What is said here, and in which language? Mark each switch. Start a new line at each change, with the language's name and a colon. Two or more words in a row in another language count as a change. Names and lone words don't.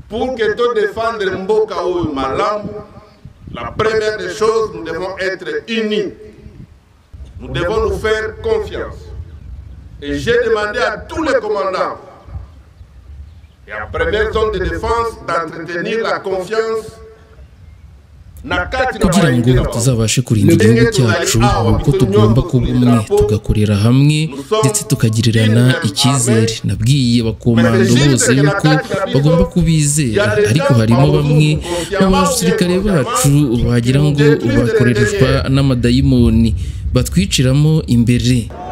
French: pour que tu défendes Mboka ou Malam, la première des choses, nous devons être unis. Nous devons nous faire confiance. Et j'ai demandé à tous les commandants et à la première zone de défense d'entretenir la confiance
Kinyarwanda: kugira ngo tuzabashe kurinda igihugu cyacu uko tugomba kuba umwe tugakorera hamwe ndetse tukagirirana icyizere. Nabwiye abakomando bose yuko bagomba kubizera, ariko harimo bamwe mu basirikare bacu bagira ngo bakoreshwa n'amadayimoni batwiciramo imbere.